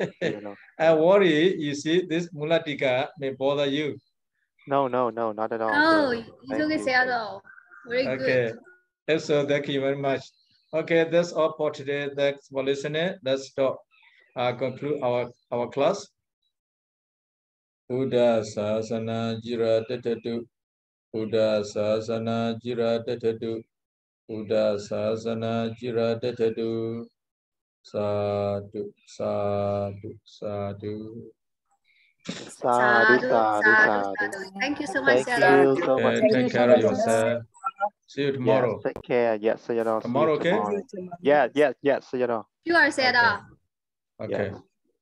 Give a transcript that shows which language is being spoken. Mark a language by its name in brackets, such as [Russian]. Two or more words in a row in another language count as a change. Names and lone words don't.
[English] I worry, you see, this Mulatika may bother you. No, not at all. No, it's okay, Sayadaw. Very good. Okay, so thank you very much. Okay, that's all for today. Thanks for listening. Let's stop. Conclude our class. [Pali] Buddha Sasana Jira Tatatu. Buddha Sasana Jira Tatatu. Buddha Sasana Jira Tatatu. Sadhu, sadhu, sadhu. Sadhu. [English] Thank you so much, Sayadaw. Thank you so much. Take care of yourself. See you tomorrow. Yes, take care. Yes, Sayadaw. Tomorrow, okay? Yes, Sayadaw. You are Sayadaw. Okay.